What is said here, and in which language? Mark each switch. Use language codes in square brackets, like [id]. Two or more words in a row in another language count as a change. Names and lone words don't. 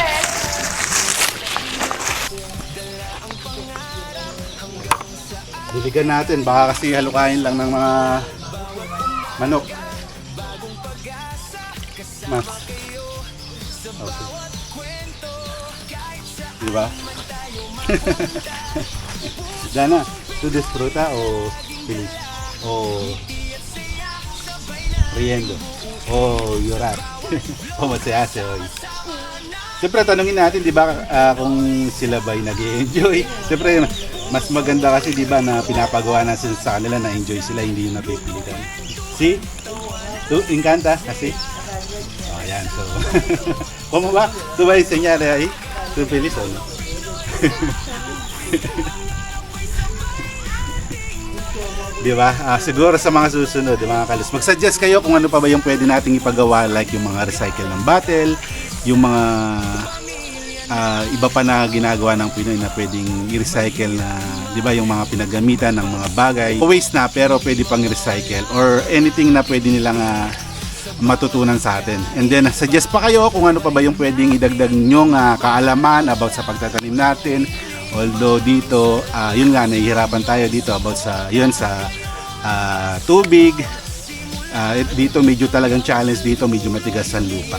[tl] Diligan natin, baka kasi halukain lang ng mga manok. Mas. Okay. [es] Diba? Dana, to disfruta o feliz? O riendo? O llorar? ¿Cómo se hace hoy? [tl] Siyempre tanungin natin, di ba, kung sila ba'y nag-enjoy? Siyempre, mas maganda kasi, di ba, na pinapagawa natin sa kanila na enjoy sila, hindi yung napipilitan. [es] Si? Tu encanta [tl] kasi? Ayan, so. [es] ¿Cómo ba? Tu ba enseñar ahí? Tu feliz o no? [tl] Di ba? Siguro sa mga susunod, mga kalos, mag-suggest kayo kung ano pa ba yung pwede nating ipagawa, like yung mga recycle ng bottle, yung mga iba pa na ginagawa ng Pinoy na pwedeng i-recycle na, di ba, yung mga pinagamitan ng mga bagay. Waste na pero pwede pang i-recycle [en] or anything [tl] na pwede nilang matutunan sa atin. [en] And then, [tl] suggest pa kayo kung ano pa ba yung pwedeng idagdag nyong kaalaman about sa pagtatanim natin. Although dito, yun nga, nahihirapan tayo dito about sa, yun, sa tubig. Dito medyo talagang challenge dito, medyo matigas ang lupa.